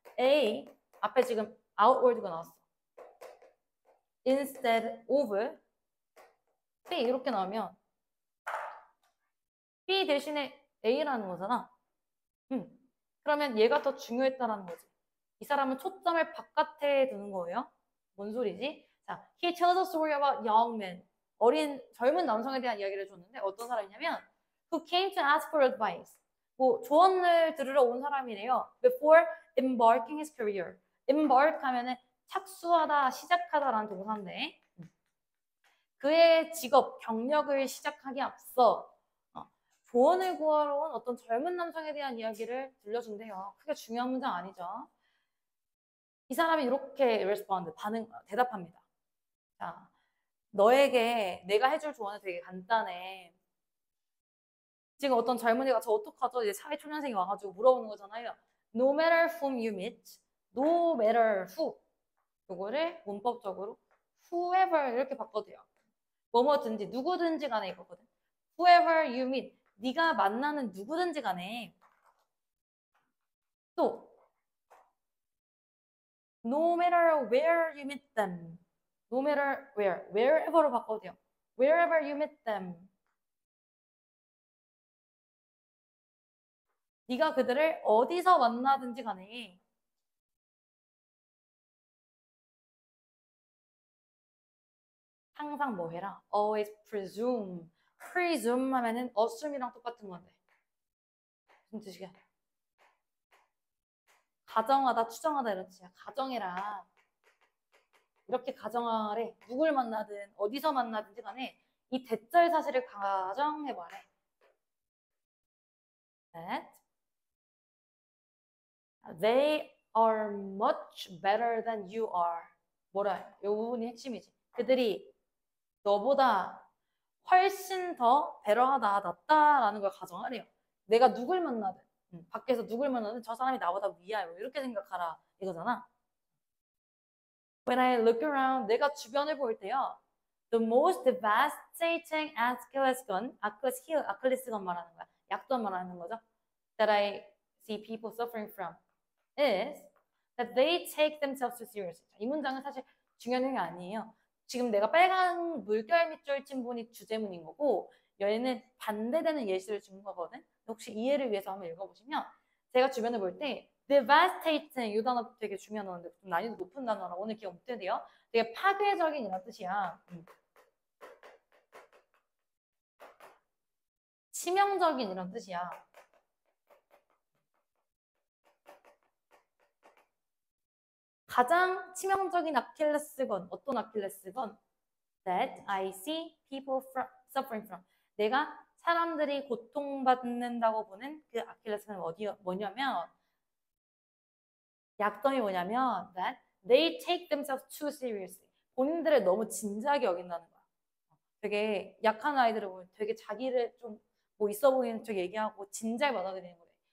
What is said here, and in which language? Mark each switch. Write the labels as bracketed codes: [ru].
[ko] A 앞에 지금 outward가 나왔어. instead of B 이렇게 나오면 B 대신에 A라는 거잖아. 그러면 얘가 더 중요했다라는 거지. 이 사람은 초점을 바깥에 두는 거예요. 뭔 소리지? [en] 자, he tells a story about young men. [ko] 젊은 남성에 대한 이야기를 줬는데 어떤 사람이냐면 [en] who came to ask for advice. [ko] 뭐 조언을 들으러 온 사람이래요. [en] Before embarking his career. [ko] embark 하면은 착수하다, 시작하다라는 동사인데 그의 직업, 경력을 시작하기 앞서 조언을 구하러 온 어떤 젊은 남성에 대한 이야기를 들려준대요. 크게 중요한 문장 아니죠. 이 사람이 이렇게 대답합니다. 자, 너에게 내가 해줄 조언은 되게 간단해. 지금 어떤 젊은이가 저 어떡하죠? 이제 사회초년생이 와가지고 물어보는 거잖아요. [en] No matter whom you meet, no matter who. [ko] 요거를 문법적으로 whoever 이렇게 바꿔도요. 뭐뭐든지 누구든지 간에 이거거든. [en] Whoever you meet. [ko] 네가 만나는 누구든지 간에 또 [en] no matter where you meet them. no matter where. [ko] wherever로 바꿔도 돼요. [en] wherever you meet them. [ko] 네가 그들을 어디서 만나든지 간에 항상 뭐 해라? [en] always presume. [ko] presume 하면은 assume이랑 똑같은 건데. 무슨 뜻이야? 가정하다, 추정하다 이런 뜻이야. 가정해라. 이렇게 가정하래. 누굴 만나든 어디서 만나든지 간에 이 대절 사실을 가정해봐래. [en] That they are much better than you are. [ko] 뭐라? 이 부분이 핵심이지. 그들이 너보다 훨씬 더 베러하다, 낫다라는 걸 가정하래요. 내가 누굴 만나든, 밖에서 누굴 만나든 저 사람이 나보다 위야. 이렇게 생각하라. 이거잖아. [en] When I look around, [ko] 내가 주변을 볼 때요. [en] The most devastating [ko] 아킬레스건 말하는 거야. 약도 말하는 거죠. [en] That I see people suffering from is that they take themselves too seriously. [ko] 이 문장은 사실 중요한 게 아니에요. 지금 내가 빨간 물결 밑줄 친 분이 주제문인 거고 얘는 반대되는 예시를 준 거거든. 혹시 이해를 위해서 한번 읽어보시면 제가 주변을 볼 때 devastating 이 단어 되게 중요한 단어인데 좀 난이도 높은 단어라 오늘 기억 못 해도요. 되게 파괴적인 이란 뜻이야. 치명적인 이런 뜻이야. 가장 치명적인 아킬레스건 어떤 아킬레스건? [en] That I see people suffering from. [ko] 내가 사람들이 고통받는다고 보는 그 아킬레스건은 뭐냐면 약점이 뭐냐면 [en] that they take themselves too seriously. [ko] 본인들을 너무 진지하게 여긴다는 거야. 되게 약한 아이들을 보면 되게 자기를 좀 뭐 있어 보이는 쪽 얘기하고 진지하게 받아들이는 거래.